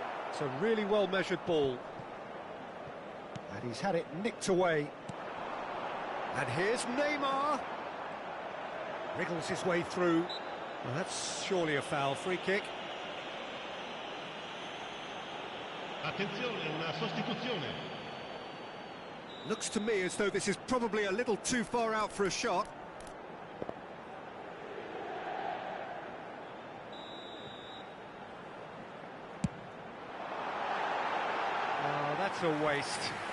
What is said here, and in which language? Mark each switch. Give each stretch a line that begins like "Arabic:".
English: It's a really well-measured ball. And he's had it nicked away. And here's Neymar. Wriggles his way through. Well, that's surely a foul. Free kick.
Italian: Attenzione, una sostituzione.
English: Looks to me as though this is probably a little too far out for a shot. Oh, that's a waste.